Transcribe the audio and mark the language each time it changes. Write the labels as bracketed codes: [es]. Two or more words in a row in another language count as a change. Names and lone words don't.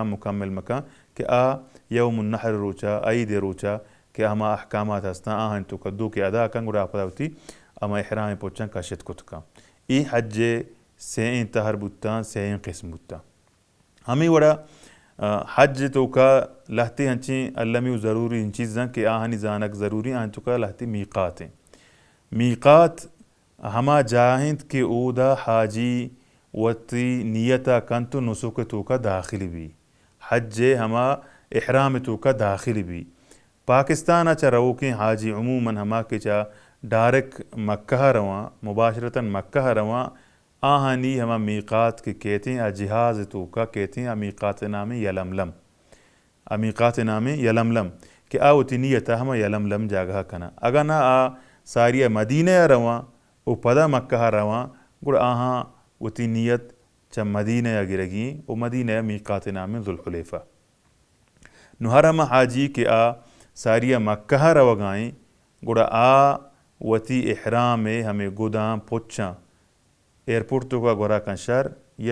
[bal] مکمل مکان کہ [ar] یوم النحر [bal] روچا عید روچا کہ ہما احکامات ہستاں آہن تو کدو کے ادا کن گڑا پدا ہوتی اما احرام پوچھن کشت کت کا ای حج سین تہر بتا سین قسم بتا ہمیں وڑا حج تو کا لہتے ہنچیں علمی ضروری ان چیزاں کہ آہنی زانک ضروری آہن تو کا لہتے میقات ہیں. میقات ہما جاہند کہ اودا حاجی وتی نیتا کنتو نسک تو کا داخل بھی حج ہما احرام تو کا داخل بھی. پاکستان اچھا رو کہ حاجی عموماً ہما کہ چا ڈائریکٹ مکہ رواں مباشرتاً مکہ رواں آہنی ہما میقات کے کہتے ہیں جہاز تو کا کہتے ہیں میقات نام یلملم. میقات نام یلملم کہ وتی نیتا ہما یلملم جاگہ کنا اگر نہ ساریہ مدینہ رواں او پدا مکہ رواں گڑ آہاں وتی نیت چا مدینہ گرگی او مدینہ میقات نام ذوالحلیفہ. نو ہر ہما حاجی کہ ساریہ مکہ روگائیں گڑا وتی احرام ہمیں گداں پوچھاں ایئرپورٹ تو کا گورا کن شر یا